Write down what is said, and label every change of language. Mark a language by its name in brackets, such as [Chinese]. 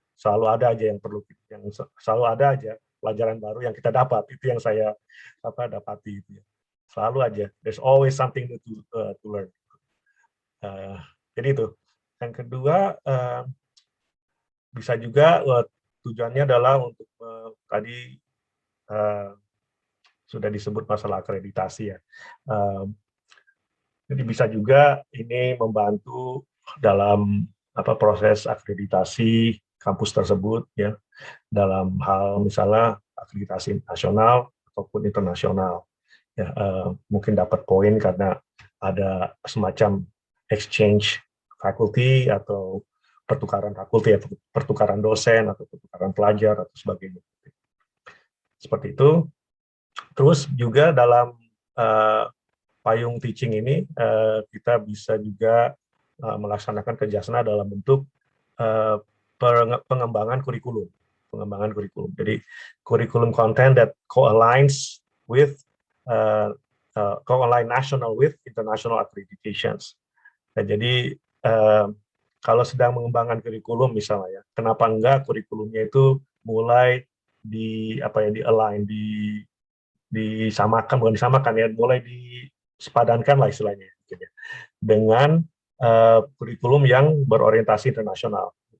[Indonesian] Selalu ada aja yang perlu, selalu ada aja pelajaran baru yang kita dapat. Itu yang saya dapati itu ya. Selalu aja. [English] There's always something to learn. [Indonesian] Jadi itu. Yang kedua, bisa juga tujuannya adalah untuk tadi sudah disebut masalah akreditasi ya. Jadi bisa juga ini membantu dalam proses akreditasi kampus tersebut ya, dalam hal misalnya akreditasi nasional ataupun internasional. Ya, mungkin dapat poin karena ada semacam exchange faculty atau pertukaran fakulti atau pertukaran dosen atau pertukaran pelajar atau sebagainya. Seperti itu. Terus juga dalam payung teaching ini kita bisa juga melaksanakan kerjasama dalam bentuk pengembangan kurikulum. Jadi kurikulum [English] content that co-aligns with co-align national with international accreditations. [Indonesian] Nah, jadi kalau sedang mengembangkan kurikulum misalnya, ya, kenapa enggak kurikulumnya itu mulai di-align, disamakan, bukan disamakan ya, mulai disepadankan lah istilahnya, gitu ya, dengan kurikulum yang berorientasi internasional.